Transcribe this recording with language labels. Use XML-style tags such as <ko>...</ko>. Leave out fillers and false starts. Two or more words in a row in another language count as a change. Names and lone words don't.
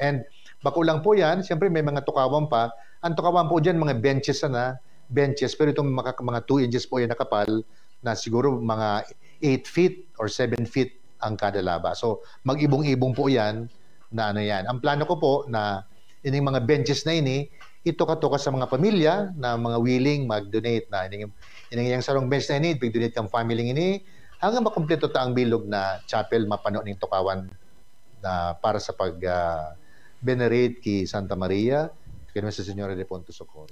<bik>And bako lang po yan, siyempre may mga tukawan pa, ang tukawan po dyan, mga benches pero itong mga 2 inches po yung nakapal, na siguro mga 8 feet or 7 feet ang kada laba. So, mag-ibong-ibong po yan na ano yan. Ang plano ko po na ining mga benches na ini, ito katuka sa mga pamilya na</bik> <en>mga willing mag-donate</en> <bik>na ining yung sarong bench na ini, big-donate kang family ini, hanggang makumpleto ta ang bilog na chapel mapano ning tukawan na para sa pag-venerate ki Santa Maria, kay Nuestra Señora del Pronto Socorro.</bik>